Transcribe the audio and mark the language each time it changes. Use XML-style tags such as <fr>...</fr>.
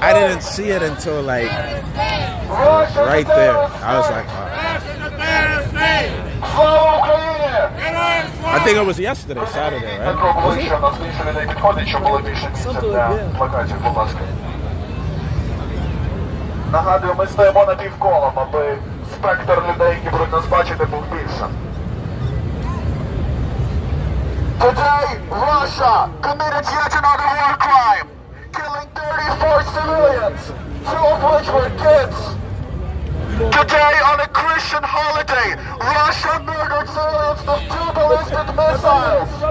<en>I didn't see it until like Russia right there. I was like, oh.</en> <uk>Слава Україні!</uk> <en>I think it was yesterday, Saturday, right?</en> <uk>Обличчя, у нас більше людей підходить, щоб було більше місця для плакатів, будь ласка. Нагадую, ми стоїмо на півколом, аби спектр людей, які будуть нас бачити, був більше.</uk> <en>Today, Russia committed yet another war crime, killing 34 civilians, 2 of which were kids. Today, on a Christian holiday, Russia murdered civilians with 2 ballistic missiles.</en>